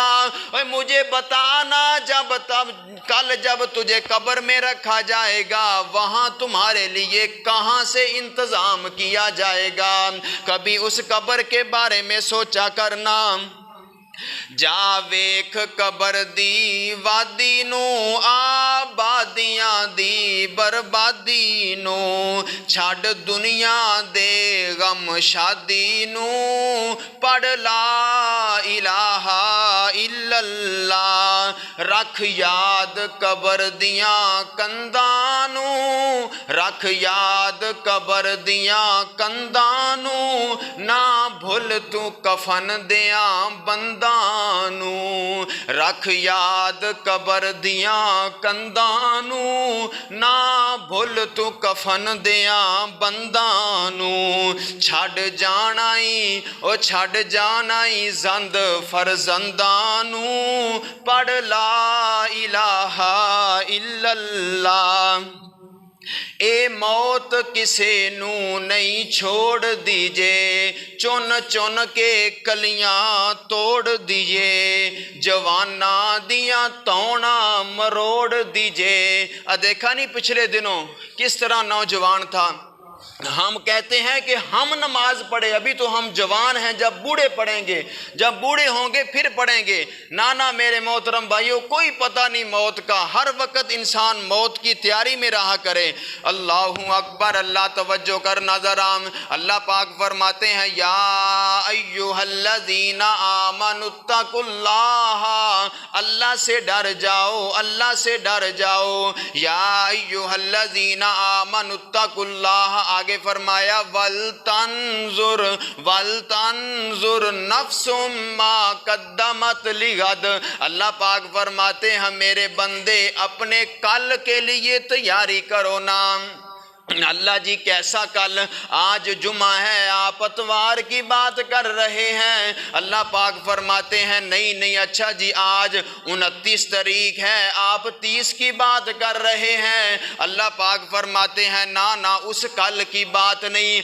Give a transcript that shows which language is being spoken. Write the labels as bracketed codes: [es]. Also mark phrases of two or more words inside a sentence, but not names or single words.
[ur] مجھے بتانا جب تب کل جب تجھے قبر میں رکھا جائے گا وہاں تمہارے لیے کہاں سے انتظام کیا جائے گا؟ کبھی اس قبر کے بارے میں سوچا کرنا۔ [pa] جا ویکھ قبر دی وادی نو، آبادیاں دی بربادی نو، چھڈ دنیا دے غم شادی نو، پڑھ [ar] لا الہ الا اللہ، [pa] رکھ یاد قبر دیاں کنداں نو، رکھ یاد قبر دیاں کنداں نو، نہ بھول تو کفن دیاں بنداں نو، رکھ یاد قبر دیاں کنداں نو، نہ بھول تو کفن دیاں بنداں نو، چھڈ جانا ای او چھڈ جانا ای زند فرزنداں نو، پڑھ [ar] لا الہ الا اللہ۔ [pa] اے موت کسے نو نہیں چھوڑ دیجے، چن چن کے کلیاں توڑ دیجے، جواناں دیاں توڑاں مروڑ دیجے۔ [ur] دیکھا نہیں پچھلے دنوں کس طرح نوجوان تھا، ہم کہتے ہیں کہ ہم نماز پڑھے، ابھی تو ہم جوان ہیں، جب بوڑھے پڑھیں گے، جب بوڑھے ہوں گے پھر پڑھیں گے۔ نانا میرے محترم بھائیوں، کوئی پتہ نہیں موت کا، ہر وقت انسان موت کی تیاری میں رہا کرے۔ [ar] اللہ اکبر، [ur] اللہ توجہ کرنا ذرا، اللہ پاک فرماتے ہیں [ar] یا ایھا الذین آمنوا اتقوا اللہ، [ur] اللہ سے ڈر جاؤ، اللہ سے ڈر جاؤ۔ [ar] یا ایھا الذین آمنوا اتقوا اللہ، [ur] آگے فرمایا [ar] وَلْتَنْظُرْ نَفْسٌ مَا قَدَّمَتْ لِغَدٍ، [ur] اللہ پاک فرماتے ہیں میرے بندے اپنے کل کے لیے تیاری کرو نا۔ اللہ جی کیسا کل؟ آج جمعہ ہے، آپ اتوار کی بات کر رہے ہیں، اللہ پاک فرماتے ہیں نہیں اچھا جی آج 29 تاریخ ہے، آپ 30 کی بات کر رہے ہیں، اللہ پاک فرماتے ہیں نا اس کل کی بات نہیں۔